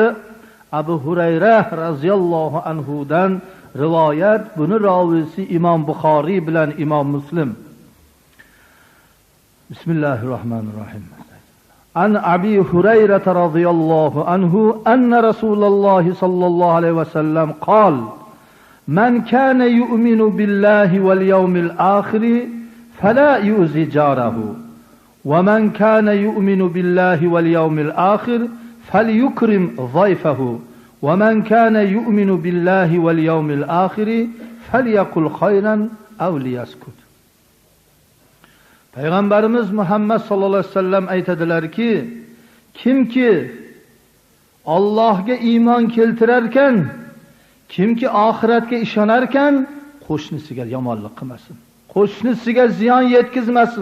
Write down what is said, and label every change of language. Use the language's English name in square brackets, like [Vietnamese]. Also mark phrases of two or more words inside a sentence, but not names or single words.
[Uzbek] Abu Hurayra radhiyallohu anhudan rivoyat. Buni ravisi Imom Buxoriy bilan Imom Muslim. Bismillahirrohmanirrohim. [Arabic] عن أبي هريرة رضي الله عنه أن رسول الله صلى الله عليه وسلم قال: "من كان يؤمن بالله واليوم الآخر فلا يؤذ جاره وَمَنْ كَانَ يُؤْمِنُ بِاللَّهِ وَالْيَوْمِ الْآخِرِ فَلْيُكْرِمْ ضَيْفَهُ وَمَنْ كَانَ يُؤْمِنُ بِاللَّهِ وَالْيَوْمِ الْآخِرِ فَلْيَقُلْ خَيْرًا أَوْ لِيَسْكُتْ. [Uzbek] Payg'ambarimiz Muhammad [Arabic] صلى الله عليه وسلم [Uzbek] aytadilarki, kimki Allohga iymon keltirar ekan, kimki oxiratga ishonar ekan, qo'shnisiga yomonlik qilmasin, qo'shnisiga ziyon yetkazmasin.